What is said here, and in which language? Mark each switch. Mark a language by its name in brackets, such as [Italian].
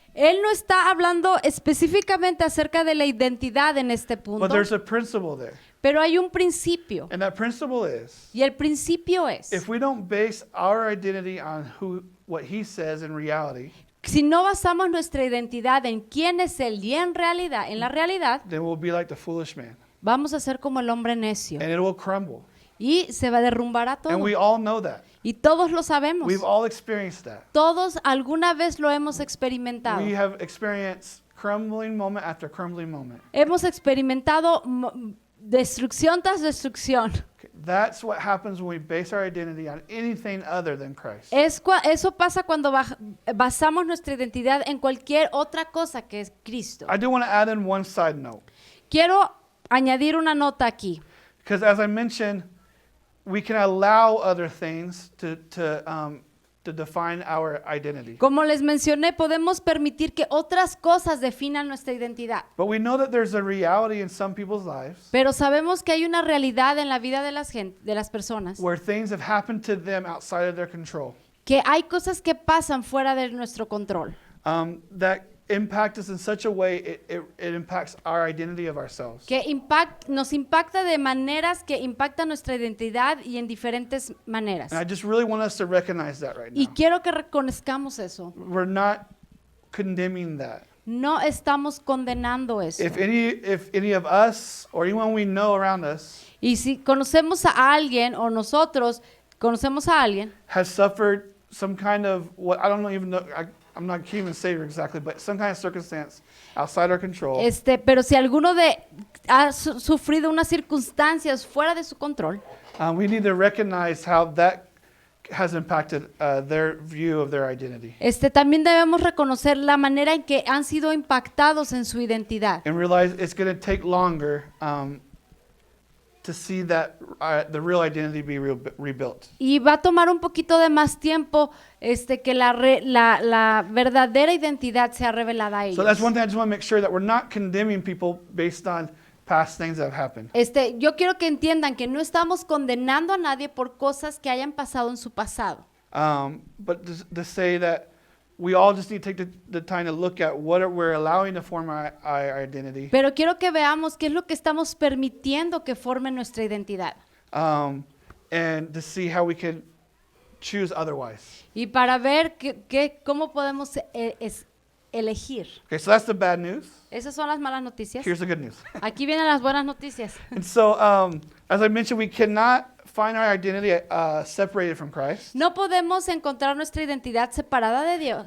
[Spanish] Él no está hablando específicamente acerca de la identidad en este punto, [English] But there's a principle there. [Spanish] pero hay un principio. [English] And that principle is, [Spanish] Y el principio es, [English] if we don't base our identity on what he says in reality, [Spanish] si no basamos nuestra identidad en quién es Él y en la realidad, [English] then we'll be like the foolish man. [Spanish] vamos a ser como el hombre necio [English] And it will crumble. [Spanish] y se va a derrumbar a todo. [English] And we all know that. [Spanish] Y todos lo sabemos. [English] We've all experienced that. [Spanish] Todos alguna vez lo hemos experimentado. [English] We have experienced crumbling moment after crumbling moment. [Spanish] Hemos experimentado destrucción tras destrucción. [English] Okay, that's what happens when we base our identity on anything other than Christ. [Spanish] Eso pasa cuando basamos nuestra identidad en cualquier otra cosa que es Cristo. [English] I do want to add in one side note. [Spanish] Quiero añadir una nota aquí. [English] Because as I mentioned, we can allow other things to define our identity. [Spanish] Como les mencioné, podemos permitir que otras cosas definan nuestra identidad. [English] But we know that there's a reality in some people's lives [Spanish] Pero sabemos que hay una realidad en la vida de las personas, [English] where things have happened to them outside of their control, [Spanish] que hay cosas que pasan fuera de nuestro control, [English] that impact us in such a way it impacts our identity of ourselves. [Spanish] que nos impacta de maneras que impactan nuestra identidad y en diferentes maneras. [English] And I just really want us to recognize that right [Spanish] Y [English] now. [Spanish] quiero que reconozcamos eso. [English] We're not condemning that. [Spanish] No estamos condenando eso. [English] If any of us or anyone we know around us [Spanish] Y si conocemos a alguien o nosotros conocemos a alguien [English] has suffered some kind of what I don't even know, I'm not can't even say it exactly, but some kind of circumstance outside our control, [Spanish] pero si alguno ha sufrido unas circunstancias fuera de su control, [English] we need to recognize how that has impacted their view of their identity, [Spanish] también debemos reconocer la manera en que han sido impactados en su identidad. [English] and realize it's going to take longer to see that the real identity be rebuilt. [Spanish] Y va a tomar un poquito de más tiempo que la verdadera identidad sea revelada a ellos. [English] So that's one thing I just want to make sure that we're not condemning people based on past things that have happened. [Spanish] Yo quiero que entiendan que no estamos condenando a nadie por cosas que hayan pasado en su pasado. [English] But to say that we all just need to take the time to look at what we're allowing to form our identity, [Spanish] Pero quiero que veamos qué es lo que estamos permitiendo que forme nuestra identidad. [English] and to see how we can choose otherwise. [Spanish] Y para ver cómo podemos elegir. [English] Okay, so that's the bad news. [Spanish] Esas son las malas noticias. [English] Here's the good news. [Spanish] Aquí vienen las buenas noticias. [English] And so, as I mentioned, we cannot find our identity separated from Christ. [Spanish] No podemos encontrar nuestra identidad separada de Dios,